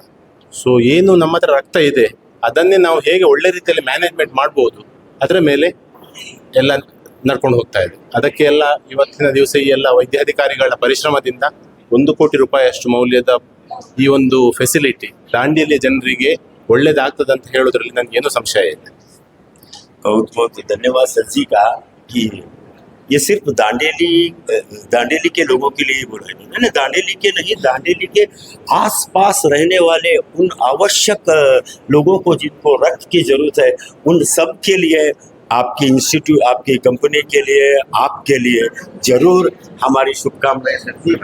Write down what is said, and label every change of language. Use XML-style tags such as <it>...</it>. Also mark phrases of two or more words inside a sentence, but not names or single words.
<kn>ಸೊ ಏನು ನಮ್ಮ ಹತ್ರ ರಕ್ತ ಇದೆ ಅದನ್ನೇ ನಾವು ಹೇಗೆ ಒಳ್ಳೆ ರೀತಿಯಲ್ಲಿ ಮ್ಯಾನೇಜ್ಮೆಂಟ್ ಮಾಡ್ಬೋದು ಅದರ ಮೇಲೆ ಎಲ್ಲ ನಡ್ಕೊಂಡು ಹೋಗ್ತಾ ಇದೆ. ಅದಕ್ಕೆ ಎಲ್ಲ ಇವತ್ತಿನ ದಿವಸ ಈ ಎಲ್ಲ ವೈದ್ಯಾಧಿಕಾರಿಗಳ ಪರಿಶ್ರಮದಿಂದ 1 ಕೋಟಿ ರೂಪಾಯಿಯಷ್ಟು ಮೌಲ್ಯದ ಈ ಒಂದು ಫೆಸಿಲಿಟಿ ದಾಂಡೇಲಿಯ ಜನರಿಗೆ ಒಳ್ಳೇದಾಗ್ತದೆ ಅಂತ ಹೇಳೋದ್ರಲ್ಲಿ ನನಗೇನು ಸಂಶಯ ಇಲ್ಲ.</kn> <hi>बहुत बहुत धन्यवाद सर जी का कि ये सिर्फ दांडेली के लोगों के लिए बोल रहे हैं, दांडेली के नहीं, दांडेली के आसपास रहने वाले उन आवश्यक लोगों को जिनको रक्त की जरूरत है, उन सब के लिए आपकी इंस्टीट्यूट, आपकी कंपनी के लिए, आपके लिए जरूर हमारी शुभकामनाएं सर जी।</hi>